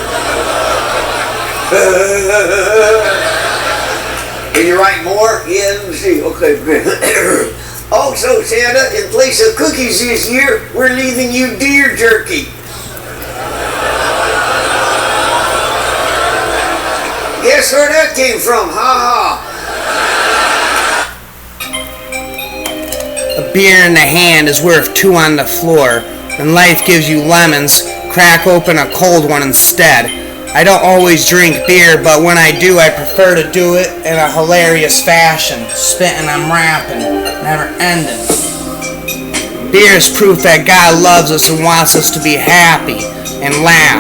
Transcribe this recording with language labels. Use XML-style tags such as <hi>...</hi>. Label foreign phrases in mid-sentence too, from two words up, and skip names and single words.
<en>Can you write more? Yeah, let me see. Okay, good. Also, Santa, in place of cookies this year, we're leaving you deer jerky. Guess where that came from? Ha ha. A beer in the hand is worth two on the floor. When life gives you lemons, crack open a cold one instead. I don't always drink beer, but when I do, I prefer to do it in a hilarious fashion. Spitting, I'm rapping, never ending. Beer is proof that God loves us and wants us to be happy and laugh.</en>